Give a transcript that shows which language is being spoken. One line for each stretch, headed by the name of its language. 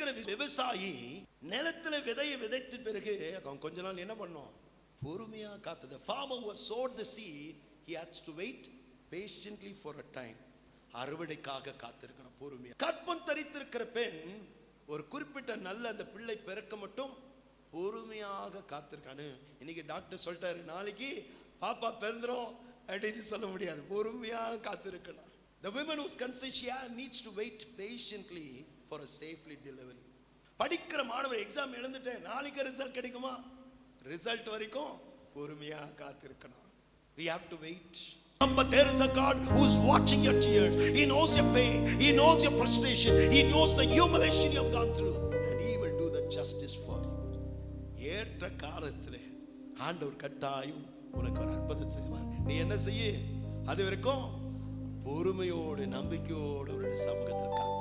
Tamil: விவசாயி நிலத்துல விதையை விதைத்த பிறகு அவன் கொஞ்ச நாள் என்ன பண்ணும்? பொறுமையா காத்து.
English: The farmer who sowed the seed, he had to wait patiently for a time.
Tamil: அறுவடைக்காக காத்திருக்கணும் பொறுமையா. கற்பம் தரித்திருக்கிற பெண் ஒரு குறிப்பிட்ட நல்ல அந்த பிள்ளை பிறக்க மட்டும் பொறுமையாக காத்திருக்கானு. இன்னைக்கு டாக்டர் சொல்லிட்டாரு, நாளைக்கு பாப்பா பிறந்துரும் அப்படின்னு சொல்ல முடியாது. பொறுமையாக காத்திருக்கணும்.
English: The woman who's conceived, she needs to wait patiently for a safely delivery.
Tamil: படிக்கிற மாணவர் எக்ஸாம் எழுந்துட்டேன், நாளைக்கு ரிசல்ட் கிடைக்குமா? ரிசல்ட் வரைக்கும் பொறுமையா காத்திருக்கணும்.
English: We have to wait. But there is a God who is watching your tears. He knows your pain. He knows your frustration. He knows the humiliation you have gone through, and He will do the justice for you.
Tamil: ஏற்ற காலத்திலே ஆண்டவர் கட்டாயம் உனக்கு ஒரு அற்புதத்தை செய்வார். நீ என்ன செய்ய? அது வரைக்கும் பொறுமையோடு நம்பிக்கையோடு அவருடைய சமூகத்தில்